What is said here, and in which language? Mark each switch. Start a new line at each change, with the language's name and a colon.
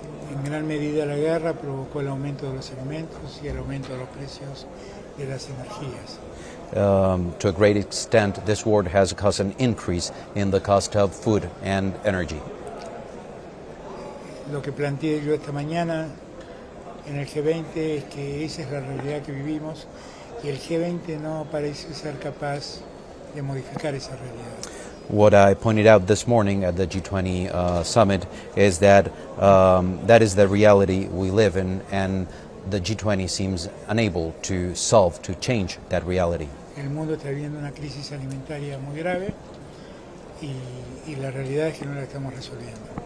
Spanish: En gran medida la guerra provocó el aumento de los alimentos y el aumento de los precios de las energías.
English: To a great extent, this war has caused an increase in the cost of food and energy.
Spanish: Lo que planteé yo esta mañana en el G20 es que esa es la realidad que vivimos y el G20 no parece ser capaz de modificar esa realidad.
English: What I pointed out this morning at the G20 Summit is that that is the reality we live in, and the G20 seems unable to change that reality.
Spanish: El mundo está viviendo una crisis alimentaria muy grave y la realidad es que no la estamos resolviendo.